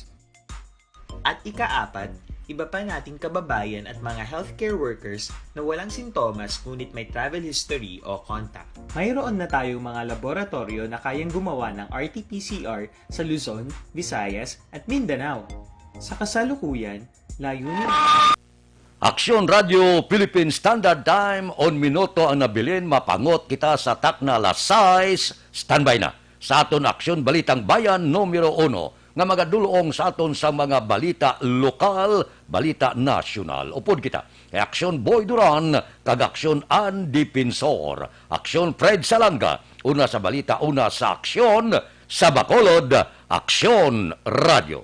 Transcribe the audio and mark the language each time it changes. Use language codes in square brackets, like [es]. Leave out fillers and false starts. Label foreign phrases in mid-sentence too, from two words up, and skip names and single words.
[tl] At ikaapat, iba pa nating kababayan at mga [en] healthcare workers [tl] na walang sintomas ngunit may [en] travel history [tl] o contact. Mayroon na tayong mga laboratorio na kayang gumawa ng RT-PCR sa Luzon, Visayas at Mindanao. Sa kasalukuyan, layunin... [hil] Aksyon Radio Philippine Standard Time on minuto ang nabilin, mapangot kita sa takna alas 6, standby na. Sa aton Aksyon Balitang Bayan numero 1 nga magadulong sa aton sa mga balita lokal, balita nasyonal. Upod kita, Aksyon Boy Duran, kag Aksyon Andy Pinsor, Aksyon Fred Salanga, una sa balita, una sa aksyon, sa Bacolod, Aksyon Radio.